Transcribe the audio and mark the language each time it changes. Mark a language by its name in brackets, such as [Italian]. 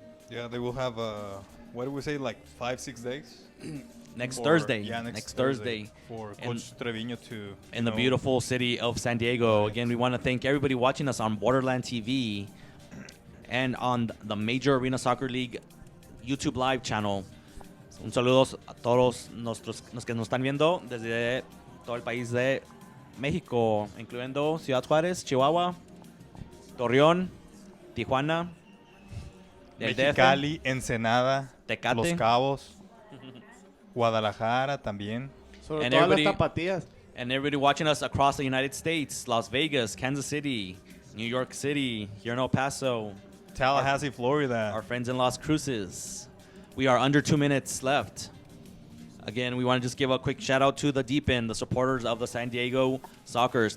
[English] Yeah, they will have, what do we say, like 5-6 days? Next Thursday. Yeah, next Thursday. For Coach Treviño to... In the beautiful city of San Diego. Again, we want to thank everybody watching us on Borderland TV and on the Major Arena Soccer League YouTube Live channel. [Spanish] Un saludo a todos los que nos están viendo desde todo el país de México, incluyendo Ciudad Juárez, Chihuahua, Torreón, Tijuana, el DF, Mexicali, Ensenada, Tecate. Los Cabos, Guadalajara también. Sobre [English] And [Spanish] todas las [English] everybody- [Spanish] tapatías. [English] And everybody watching us across the United States, Las Vegas, Kansas City, New York City, here in El Paso, Tallahassee, Florida. our friends in Las Cruces. We are under 2 minutes left. Again, we want to just give a quick shout out to the Deep End, the supporters of the San Diego Sockers.